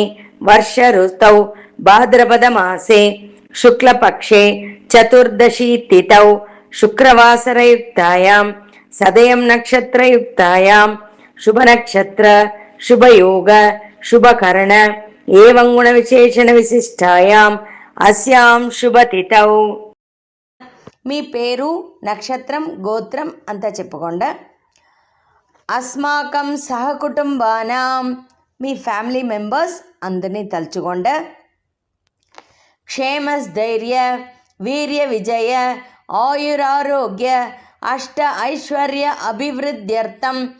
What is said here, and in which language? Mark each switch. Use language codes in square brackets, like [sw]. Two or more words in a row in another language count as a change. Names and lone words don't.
[sa] वर्ष ऋतौ भाद्रपदमासे शुक्लपक्षे चतुर्दशी तिथौ शुक्रवासरयुक्तायां सदयं नक्षत्रयुक्तायां शुभनक्षत्र शुभयोग शुभकर्ण एवं गुणविशेषण विशिष्टायां अस्यां शुभतिथौ [te] మీ పేరు నక్షత్రం గోత్రం అంతా చెప్పుకోండి. [sa] అస్మాకం సహకుటుంబానాం [te] మీ [en] family members [te] అందరినీ తలుచుకోండి. [sa] క్షేమస్థైర్య వీర్య విజయ ఆయురారోగ్య అష్ట ఐశ్వర్య అభివృద్ధ్యర్థం